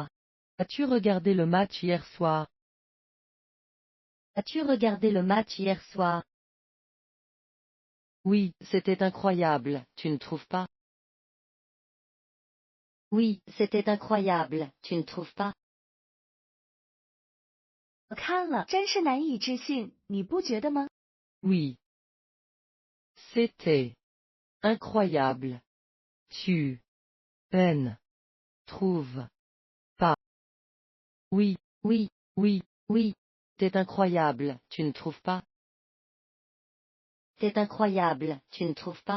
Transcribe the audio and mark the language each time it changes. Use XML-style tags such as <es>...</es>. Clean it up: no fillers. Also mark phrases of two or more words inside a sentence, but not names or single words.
<fr>As-tu regardé le match hier soir? As-tu regardé le match hier soir? Oui, c'était incroyable, tu ne trouves pas? Oui, c'était incroyable, tu ne trouves pas?</fr> <zh>我看了，真是难以置信，你不觉得吗？</zh> <fr>Oui. C'était incroyable. Tu n trouves pas? Oui, Oui, oui, oui, c'est incroyable, tu ne trouves pas? c'est incroyable, tu ne trouves pas?</fr>